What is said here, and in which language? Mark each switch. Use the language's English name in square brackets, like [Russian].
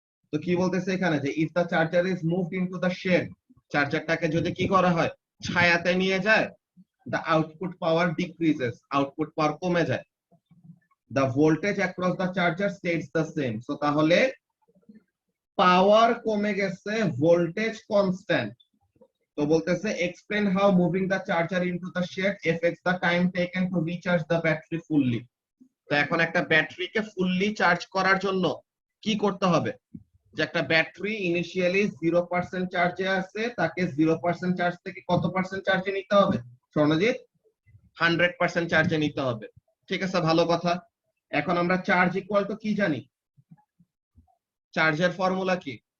[Bangla] তো কি বলতেছে এখানে যে [English] if the charger is moved into the shade, [Bangla] চার্জারটাকে যদি কি করা হয়, ছায়াতে নিয়ে যায়, [English] the output power decreases, [Bangla] output power কমে যায়, [English] the voltage across the charger stays the same. [Bangla] So তাহলে পাওয়ার কমে গেছে, ভোল্টেজ কনস্ট্যান্ট। [English] তো বলতেছে explain how moving the charger into the shade affects the time taken to recharge the battery fully. [Bangla] তো এখন একটা ব্যাটারিকে ফুললি চার্জ করার জন্য কি করতে হবে, যে একটা ব্যাটারি ইনিশিয়ালি 0% চার্জে আছে, তাকে 0% চার্জ থেকে কত পার্সেন্ট চার্জে নিতে হবে স্বর্ণজিৎ? 100% চার্জে নিতে হবে। ঠিক আছে, ভালো কথা। এখন আমরা চার্জ ইকুয়াল টু কি জানি, চার্জের ফর্মুলা কি?